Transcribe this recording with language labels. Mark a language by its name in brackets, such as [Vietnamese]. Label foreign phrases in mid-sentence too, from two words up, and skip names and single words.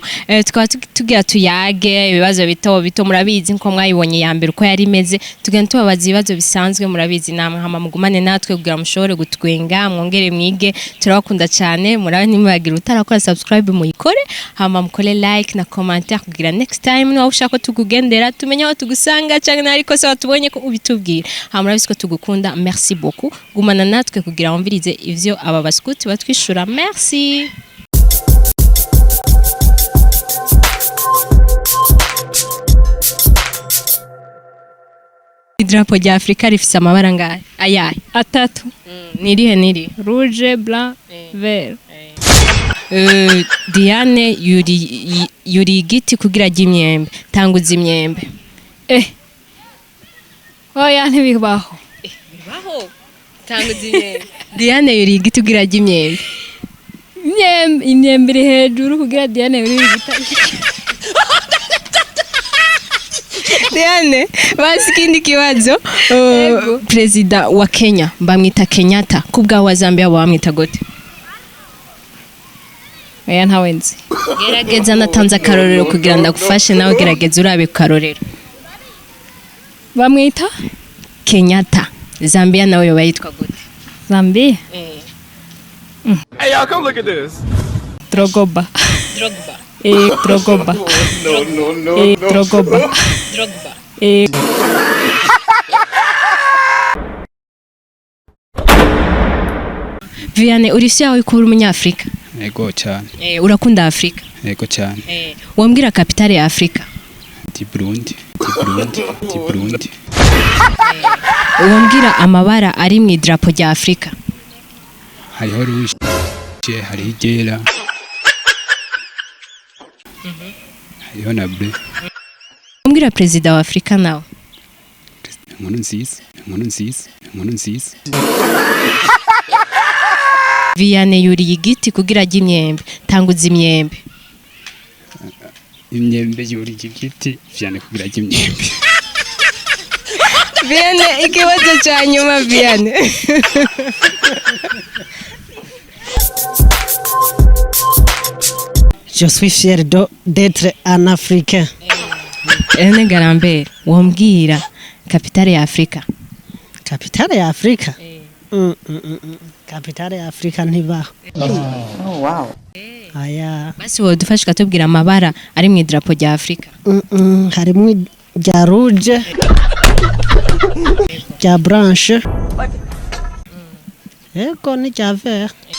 [Rundi] Tukaba tugira tuyage ibibazo bito murabizi nko mwayibonye ya mbere uko yari imeze. Tugenda tubabaza ibibazo bisanzwe murabizi namwe hama mugumane natwe kugira mushobore gutwenga mwongere mwige. Turabakunda cyane murabe nimubagira utarakora subscribe muyikore hama mukole like na commentaire kugira [English] next time [Rundi] niba ushaka ko tukugendera tumenye aho tugusanga cyangwa ariko se watubonye ko ubitubwira. Hama murabizi ko tugukunda, [French] merci beaucoup. [Rundi] Gumana natwe kugira wumvirize ivyo aba baskuti batwishura. Merci. Idarapo rya Afrika rifise amabara ngahe? Ayahe? Atatu. Niri? [French] Rouge, blanc, vert. [Rundi] Diane yuri igiti kugira ajye imyembe tanguza imyembe. Oya ntibibaho. Bibaho tanguza imyembe. Diane yuri igiti kugira ajye imyembe. Imyembe iri hejuru kugira Diane yuri igiti. Diane basi kindi kibazo. President wa Kenya bamwita Kenyatta, kubwa wa Zambia bamwita gute? Oya ntawenzi. Gerageza natanze akarorero kugira ndagufashe nawe gerageza urabe karorero. Bamwita Kenyatta. Zambia nawe yo bayitwa gute? Zambia. [English] Hey y'all, come look at this. Drogba. Drogba. No. Drogba. [Rundi] Vianney uri fier yuko uri umunyafrika? Ego cyane. Urakunda Afrika? Ego cyane. Wambwira capitale ya Afrika? Di Burundi. Wambwira amabara ari mu idarapo rya Afrika? Hariho rouge, hariho igera. Hariho na bleu. Wambwira president wa Afrika nawe? Nkurunziza. Vianney yuriye igiti kugira ajye imyembe tanguza imyembe. Imyembe yuriye igiti Vianney kugira ajye imyembe. Vianney ikibazo cya nyuma Vianney. [French] Je suis fier d'être un Africain. [Rundi] Ene Garambere wambwira capitale ya Afrika? Capitale ya Afrika? Capitale ya Afrika ntibaho. [English] Oh wow. [Rundi] Aya. Basi wodufashe katubwira amabara ari mu idarapo rya Afrika? Harimo rya rouge, rya blanche. Ego ni rya vert.